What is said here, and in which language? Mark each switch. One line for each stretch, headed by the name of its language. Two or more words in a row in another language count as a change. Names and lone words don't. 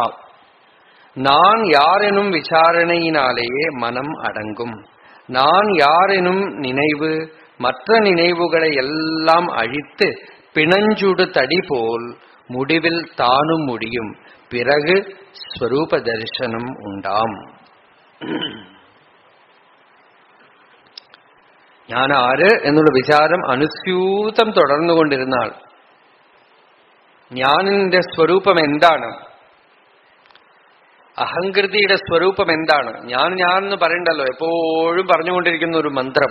Tamil: நான் யாரெனும் விசாரணையினாலேயே மனம் அடங்கும். நான் யாரெனும் நினைவு மற்ற நினைவுகளை எல்லாம் அழித்து பிணஞ்சுடு தடி போல் முடிவில் தானும் முடியும். பிறகு ஸ்வரூப தரிசனம் உண்டாம்.
Malayalam: ഞാൻ ആര് എന്നുള്ള വിചാരം അനുസ്യൂതം തുടർന്നുകൊണ്ടിരുന്നാൽ ഞാനിന്റെ സ്വരൂപം എന്താണ്, അഹങ്കൃതിയുടെ സ്വരൂപം എന്താണ്, ഞാൻ എന്ന് പറയണ്ടല്ലോ, എപ്പോഴും പറഞ്ഞുകൊണ്ടിരിക്കുന്ന ഒരു മന്ത്രം.